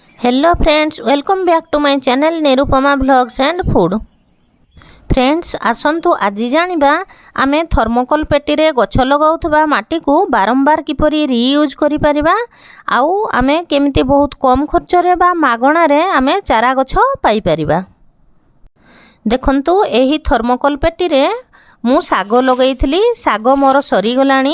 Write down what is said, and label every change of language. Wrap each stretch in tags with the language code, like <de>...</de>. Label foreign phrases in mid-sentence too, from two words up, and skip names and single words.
<en>Hello friends, welcome back to my channel Nirupama Vlogs and Food.</en> <or>ଫ୍ରେଣ୍ଡସ ଆସନ୍ତୁ ଆଜି ଜାଣିବା ଆମେ ଥର୍ମୋକୋଲ ପେଟି ରେ ଗଛ ଲଗାଉଥିବା ମାଟି କୁ ବାରମ୍ବାର କିପରି ରିୟୁଜ କରି ପାରିବା ଆଉ ଆମେ କେମିତି ବହୁତ କମ ଖର୍ଚ୍ଚ ରେ ବା ମାଗଣା ରେ ଆମେ ଚାରା ଗଛ ପାଇ ପାରିବା। ଦେଖନ୍ତୁ ଏହି ଥର୍ମୋକୋଲ ପେଟି ରେ ମୁଁ ସାଗ ଲଗାଇଥିଲି, ସାଗ ମୋର ସଡ଼ି ଗଲାଣି।</or>